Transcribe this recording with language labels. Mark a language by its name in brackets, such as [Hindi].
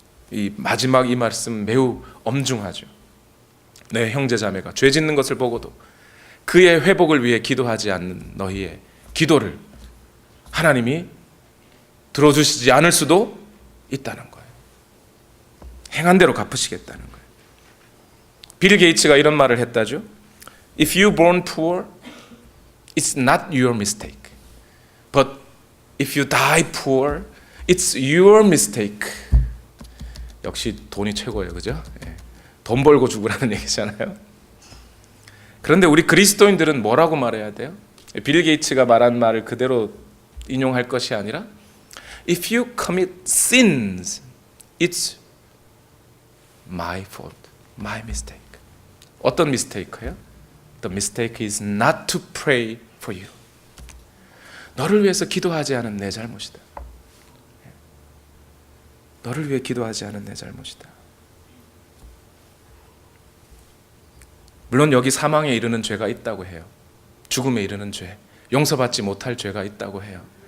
[Korean] 이 마지막 이 말씀 매우 엄중하죠. 내 형제 자매가 죄 짓는 것을 보고도 그의 회복을 위해 기도하지 않는 너희의 기도를 하나님이 들어주시지 않을 수도 있다는 거예요. 행한 대로 갚으시겠다는 거예요. 빌 게이츠가 이런 말을 했다죠. [English] If you born poor, it's not your mistake. But if you die poor, it's your mistake. [Korean] 역시 돈이 최고예요, 그죠? 돈 벌고 죽으라는 얘기잖아요. 그런데 우리 그리스도인들은 뭐라고 말해야 돼요? 빌 게이츠가 말한 말을 그대로 인용할 것이 아니라 [English] If you commit sins, it's my fault, my mistake. [Korean] 어떤 mistake예요? [English] The mistake is not to pray for you. [Korean] 너를 위해서 기도하지 않은 내 잘못이다. 너를 위해 기도하지 않은 내 잘못이다. 물론 여기 사망에 이르는 죄가 있다고 해요. 죽음에 이르는 죄, 용서받지 못할 죄가 있다고 해요.